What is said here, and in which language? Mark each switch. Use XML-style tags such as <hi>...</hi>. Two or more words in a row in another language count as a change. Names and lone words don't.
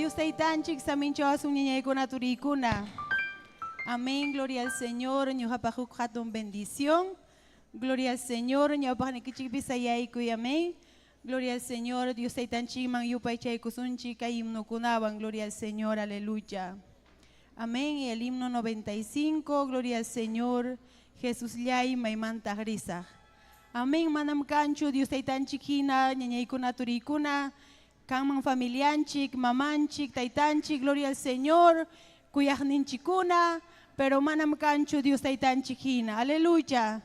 <qu>taitanchik samincho asuñeñaykuna turikuna.</qu> <es>Amén, gloria al Señor,</es> <qu>ñuqapaq hatun bendición.</qu> <es>Gloria al Señor,</es> <qu>ñawpaq nikichikpisayaykuy,</qu> <es>amén. Gloria al Señor,</es> <qu>Dios taitanchikman yupaychaykusunchik kay himnokunawan,</qu> <es>gloria al Señor, aleluya. Amén, y el himno 95, gloria al Señor, Jesús llay</es> <qu>maymanta risaq. Amén, manam kanchu, Dios taitanchik hina, ñañaykuna turikuna, kanman familianchik, mamanchik, taitanchik,</qu> <es>gloria al Señor,</es> <qu>kuyaqninchikuna, pero manam kanchu Dios taitanchik hina, aleluya.</qu>